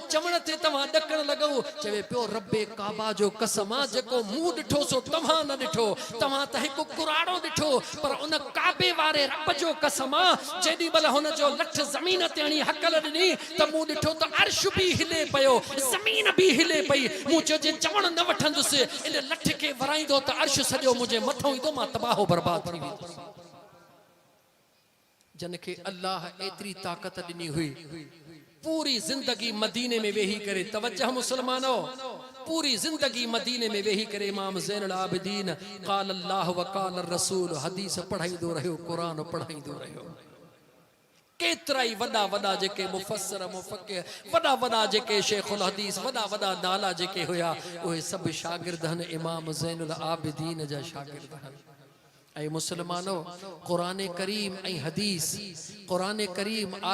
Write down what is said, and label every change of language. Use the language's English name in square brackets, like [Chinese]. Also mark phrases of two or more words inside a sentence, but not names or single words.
[Sindhi] चवण ते तव्हां ॾकण लॻो चवे पियो रब्बे काबा जो कसम आहे जेको मूं ॾिठो सो तव्हां न ॾिठो तव्हां त हिकु कुराड़ो ॾिठो पर उन काबे वारे रब जो कसम आहे जेॾी महिल हुन जो लठ ज़मीन ते हणी हकल ॾिनी त मूं ॾिठो त अर्श बि हिले पियो ज़मीन बि हिले पई मूं चयो जे चवण न वठंदुसि इन लठ खे वराईंदो त अर्श सॼो मुंहिंजे मथां ईंदो मां तबाहो बर्बाद थी वेंदुसि जन खे अल्लाह एतिरी ताक़त ॾिनी हुई पूरी जिंदगी मदीने में वेही करे तवज्जो मुसलमानो पूरी जिंदगी मदीने में वेही करे इमाम ज़ैनुल आबिदीन [Arabic] قال الله وقال رسول [Sindhi] हदीस पढ़ाईंदो रहियो कुरान पढ़ाईंदो रहियो केतिरा ई वॾा वॾा जेके मुफ़स्सिर मुफ़क्किर वॾा वॾा जेके शेखुल हदीस वॾा वॾा नाला जेके हुया उहे सभु शागिर्द आहिनि इमाम ज़ैनुल आबिदीन जा शागिर्द आहिनि ऐं मुसलमानो क़ुरान करीम ऐं हदीस क़ुरान करीम